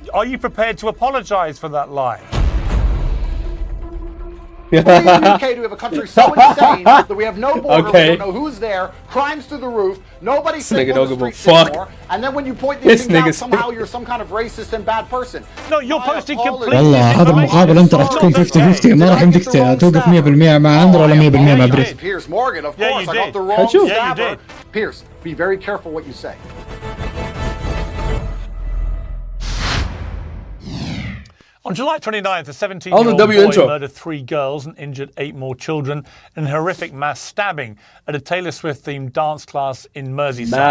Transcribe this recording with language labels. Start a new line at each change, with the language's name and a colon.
English: Are you prepared to apologise for that lie? We're in the UK to have a country so insane that we have no border, we don't know who's there, crimes through the roof, nobody's safe on the streets anymore, and then when you point these things out, somehow you're some kind of racist and bad person. No, you're posting complete.
Arabic: والله هذا المقابل انت راح تكون 50-50، ما راح يمديك توقف 100% مع اندرو ولا 100% مع بريس.
English: Piers Morgan, of course, I got the wrong stabber. Piers, be very careful what you say. On July 29th, a 17-year-old boy murdered 3 girls and injured 8 more children in a horrific mass stabbing at a Taylor Swift-themed dance class in Merseyside.